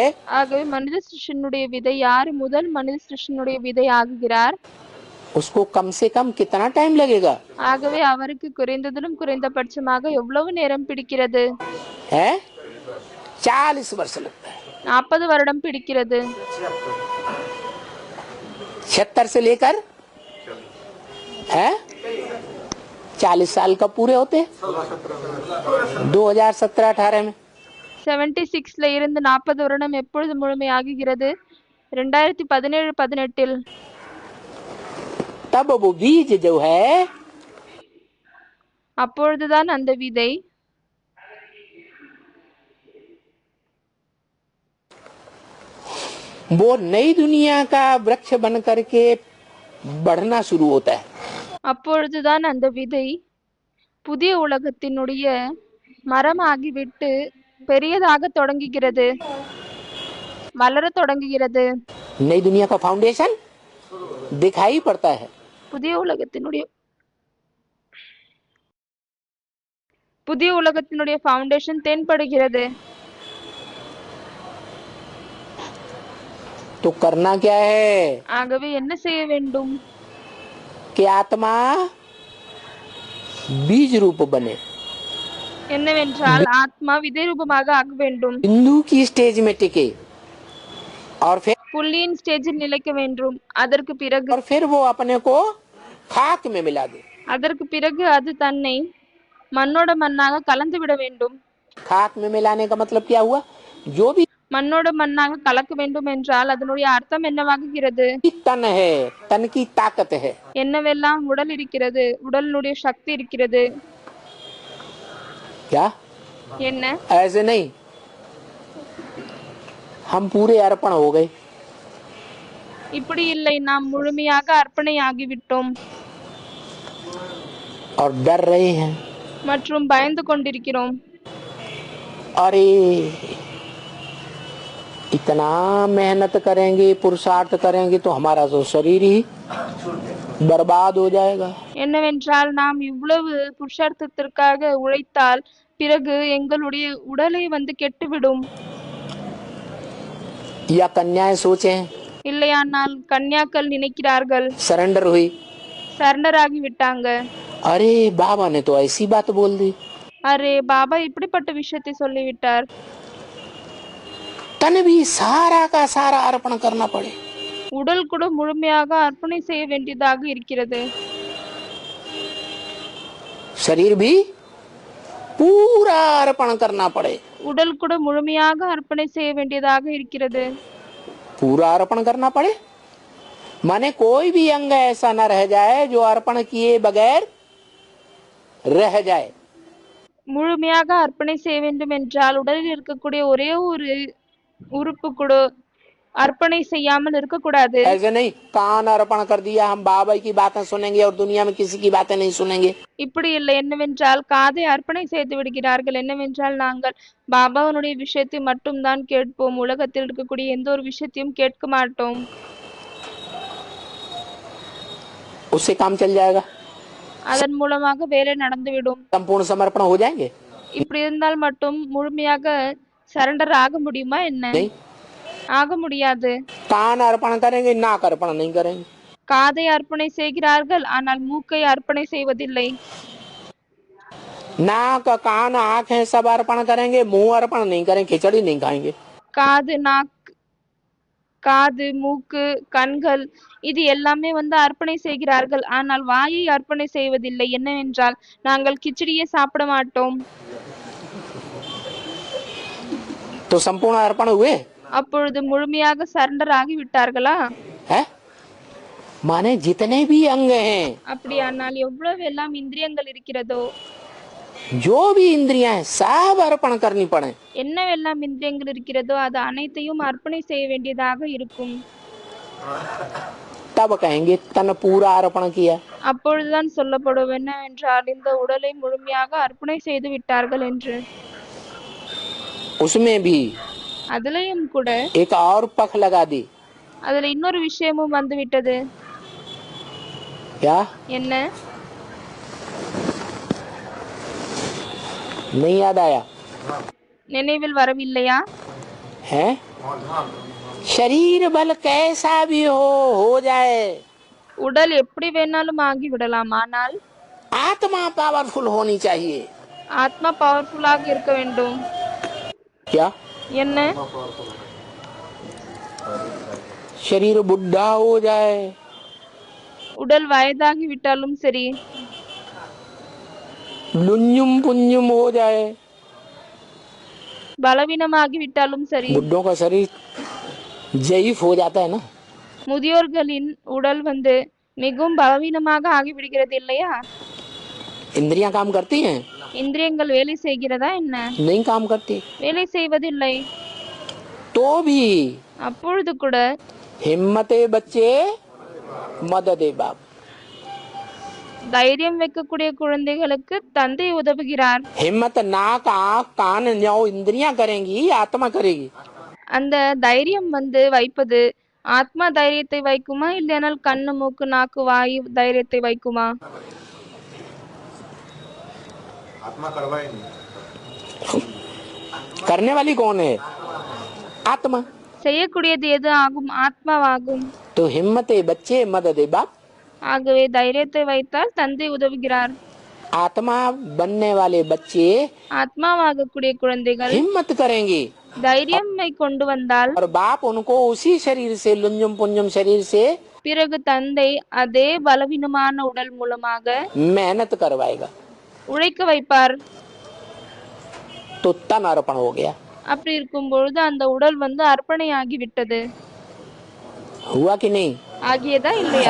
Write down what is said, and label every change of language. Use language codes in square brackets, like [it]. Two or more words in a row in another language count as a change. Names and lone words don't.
[ta] ஆகவே மனித சிருஷ்டினுடைய விதை யார் முதல் மனித சிருஷ்டினுடைய விதை ஆகுகிறார்? [hi] उसको कम से कम कितना टाइम लगेगा? [ta] ஆகவே அவருக்கு குறைந்ததிலும் குறைந்தபட்சமாக எவ்வளவு நேரம் பிடிக்கிறது? [hi] है 40 वर्ष लगता है। [ta] 40 வருடம் பிடிக்கிறது. [hi] 76 से लेकर है 40 साल का पूरे होते हैं 2017-18 में। [ta] 76ல இருந்து 40 வருடம் எப்பொழுது முழுமையாகுகிறது? 2017-18. [hi] तब वो बीज जो है [ta] அப்பொழுதுதான் அந்த விதை [hi] वो नई दुनिया का वृक्ष बन करके बढ़ना शुरू होता है। [ta] அப்பொழுதுதான் அந்த விதை புதிய உலகத்தினுடைய மரமாகிவிட்டு பெரியதாக தொடங்குகிறது, வளர தொடங்குகிறது. [hi] नई दुनिया का फाउंडेशन दिखाई पड़ता है। [ta] புதிய உலகத்தினுடைய ஃபவுண்டேஷன் தென்படுகிறது. [hi] तो करना क्या है [ta] ஆகவே என்ன செய்ய வேண்டும்? [hi] कि आत्मा बीज रूप बने, [ta] என்னவென்றால் ஆத்மா விதை ரூபமாக ஆக வேண்டும். [hi] बिंदु की स्टेज में टिके और [ta] புள்ளியின் ஸ்டேஜில் நிலைக்க வேண்டும். அதற்கு [hi] फिर वो अपने को खाक में मिला दे। [ta] அது தன்னை மண்ணோட மண்ணாக கலந்து விட வேண்டும். [hi] खाक में मिलाने का मतलब क्या हुआ? जो भी [ta] மண்ணோட மண்ணாக கலக்க வேண்டும் என்றால் அதனுடைய அர்த்தம் என்னவாகிறது? [hi] तन है, तन की ताकत है, [ta] என்னவெல்லாம் உடல் இருக்கிறது, உடலினுடைய சக்தி இருக்கிறது. [hi] क्या [ta] என்ன? [hi] ऐसे नहीं हम पूरे अर्पण हो गए [ta] இப்படி இல்லை, நாம் முழுமையாக அர்ப்பணை ஆகிவிட்டோம் [hi] और डर रहे हैं। [ta] மற்றும் பயந்து கொண்டிருக்கிறோம். [hi] अरे इतना मेहनत करेंगे, पुरुषार्थ करेंगे तो हमारा तो शरीर ही बर्बाद हो जाएगा। [ta] என்னவென்றால் நாம் இவ்வளவு புருஷார்த்தத்திற்காக உழைத்தால் பிறகு எங்களுடைய உடலை கெட்டுவிடும். [hi] या कन्याएं सोचे [ta] இல்லையானால் கன்யாக்கள் நினைக்கிறார்கள், [hi] सरेंडर हुई, [ta] சரண்டர் ஆகி விட்டாங்க. [hi] अरे बाबा ने तो ऐसी बात बोल दी, [ta] அரே பாபா இப்படிப்பட்ட விஷயத்தை சொல்லிவிட்டார். [hi] तन भी सारा का सारा अर्पण करना पड़े। [ta] உடல் கூட முழுமையாக அர்ப்பணை செய்ய வேண்டியதாக இருக்கிறது. [hi] शरीर भी पूरा अर्पण करना पड़े। [ta] உடல் கூட முழுமையாக அர்ப்பணை செய்ய வேண்டியதாக இருக்கிறது. [hi] पूरा अर्पण करना पड़े माने कोई भी अंग ऐसा न रह जाए जो अर्पण किए बगैर रह जाए। [ta] முழுமையாக அர்ப்பணை செய்ய வேண்டும் என்றால் உடலில் இருக்கக்கூடிய ஒரே ஒரு உறுப்பு கூட अर्पणை செய்யாமல் இருக்கக்கூடாது. [hi] ऐसे नहीं कान अर्पण कर दिया, हम बाबा की बातें सुनेंगे और दुनिया में किसी की बातें नहीं सुनेंगे। [ta] இப்படி இல்லை. என்னவென்றால் காதை அர்ப்பணை செய்து விடுகிறார்கள். என்னவென்றால் நாங்கள் பாபாவுடைய விஷயத்தை மட்டும் தான் கேட்போம், உலகத்தில் இருக்கக்கூடிய எந்த ஒரு விஷயத்தையும் கேட்க மாட்டோம். [hi] उससे काम चल जाएगा, [ta] அதன் மூலமாக வேலை நடந்துவிடும். [hi] संपूर्ण समर्पण हो जाएंगे। [ta] இப்படி இருந்தால் மட்டும் முழுமையாக சரண்டர் ஆக முடியுமா என்ன? [hi] नहीं, [ta] ஆக முடியாது. [hi] कान अर्पण करेंगे, नाक अर्पण नहीं करेंगे। [ta] காதை அர்ப்பணை செய்கிறார்கள், ஆனால் மூக்கை அர்ப்பணை செய்வதில்லை. [hi] नाक कान आंखें सब अर्पण करेंगे, मुंह अर्पण नहीं करेंगे, खिचड़ी नहीं खाएंगे। [ta] காது, காது, மூக்கு, கண்கள் இது எல்லாமே அர்ப்பணை செய்கிறார்கள், ஆனால் வாயை அர்ப்பணை செய்வதில்லை. என்னவென்றால் நாங்கள் கிச்சடியே சாப்பிட மாட்டோம். [hi] तो संपूर्ण अर्पण हुए? [ta] அப்பொழுது முழுமையாக சரண்டர் ஆகி விட்டார்களா? [hi] है माने जितने भी अंग हैं, [ta] அப்படியானால் எவ்வளவு எல்லாம் இந்திரியங்கள் இருக்கிறதோ, [hi] जो भी इंद्रियां हैं, सब अर्पण करनी पड़े। [ta] என்னவெல்லாம் இந்திரியங்கள் இருக்கிறதோ அது அனைத்தையும் அர்ப்பணை செய்ய வேண்டியதாக இருக்கும். [hi] तब कहेंगे तन पूरा अर्पण किया। [ta] அப்பொழுதுதான் சொல்லப்படும் என்னவென்றால் இந்த உடலை முழுமையாக அர்ப்பணை செய்து விட்டார்கள் என்று. [hi] उसमें भी [ta] அதுலயும் கூட [hi] एक और पख लगा दी। [ta] அதுல இன்னொரு விஷயமும் வந்து விட்டது. [hi] क्या? [ta] என்ன? [hi] नहीं याद आया? [ta] நினைவில் வரவில்லையா? [hi] है शरीर बल कैसा भी हो जाए, [ta] உடல் எப்படி வேணாலும் ஆகி விடலாம், ஆனால் [hi] आत्मा पावरफुल होनी चाहिए। [ta] ஆத்மா பவர்ஃபுல்லாக இருக்க வேண்டும். [hi] क्या? [ta] என்ன? [hi] शरीर बुढ़ा हो जाए, [ta] உடல் வயதாகி விட்டாலும் சரி, [hi] लुंजुम पुंजुम हो जाए। [ta] பலவீனமாகி விட்டாலும் சரி. [hi] बुड्ढों का शरीर जयीफ हो जाता है ना। [ta] முதியோர்களின் உடல் மிகவும் பலவீனமாக ஆகிவிடுகிறது இல்லையா? [hi] इंद्रियां काम करती हैं? [ta] இந்திரியங்கள் வேலை செய்கிறதா என்ன? [hi] नहीं काम करती। [ta] வேலை செய்வதில்லை. [hi] तो भी [ta] அப்பொழுது கூட [hi] हिम्मते बच्चे मददे बाप, [ta] தைரியம் வைக்கக்கூடிய குழந்தைகளுக்கு தந்தை உதவுகிறார். [hi] हिम्मत नाक आंख कान न्यो इंद्रियां करेंगी, आत्मा करेगी। அந்த தைரியம் வைப்பது ஆத்மா தைரியத்தை வைக்குமா, இல்லையானால் கண்ணு, மூக்கு, நாக்கு, வாய் தைரியத்தை வைக்குமா? आत्मा करवाए नहीं। करने वाली कौन है? आत्मा। [ta] செய்யக்கூடியது எது ஆகும்? ஆத்மாவாகும். [hi] तो हिम्मते बच्चे मददे बाप, [ta] ஆகவே தைரியத்தை வைத்தால் தந்தை உதவுகிறார். [hi] आत्मा बनने वाले बच्चे [ta] ஆத்மாவாகக்கூடிய குழந்தைகள் [hi] हिम्मत करेंगे, [ta] தைரியமை கொண்டு வந்தால் [hi] और बाप उनको उसी शरीर से, लुंजुम पुंजुम शरीर से [ta] பிறகு தந்தை அதே பலவீனமான உடல் மூலமாக [hi] मेहनत करवाएगा। [ta] உழைக்க வைப்பார். [hi] तो तन अर्पण हो गया। [ta] அப்படி இருக்கும் பொழுது அந்த உடல் அர்ப்பணை ஆகிவிட்டது. [hi] हुआ कि नहीं? [ta] ஆகியதா இல்லையா?